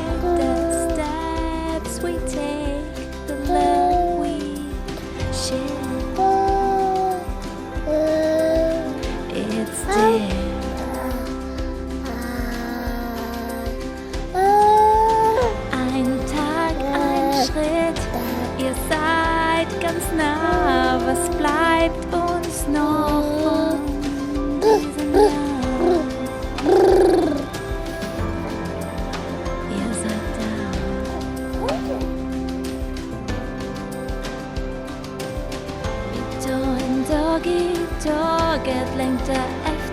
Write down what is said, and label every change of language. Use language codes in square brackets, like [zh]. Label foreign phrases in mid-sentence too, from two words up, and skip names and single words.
[en] The steps we take, the love we share. It's there. [de] Ein Tag, ein Schritt, ihr seid ganz nah. Was bleibt uns noch von diesem Jahr? Ihr seid da. [sv] Vi tog en dag i tåget, längtar